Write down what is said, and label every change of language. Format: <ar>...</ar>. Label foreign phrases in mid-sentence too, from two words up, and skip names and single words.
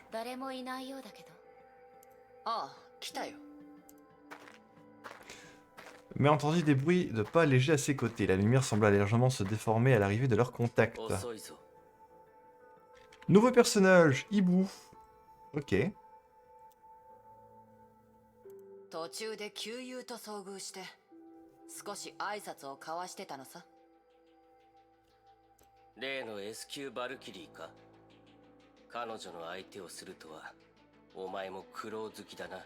<ja>誰もいないようだけど。ああ、来たよ。</ja> <fr>Mais entendit des bruits de pas légers à ses côtés. La lumière sembla légèrement se déformer à l'arrivée de leur contact.</fr> <ja>遅いぞ</ja> <fr>Nouveau personnage, hibou. Ok.</fr> <ja>途中で旧友と遭遇して少し挨拶を交わしてたのさ。例の S 級バルキリーか彼女の相手をするとはお前も苦労好きだな。</ja>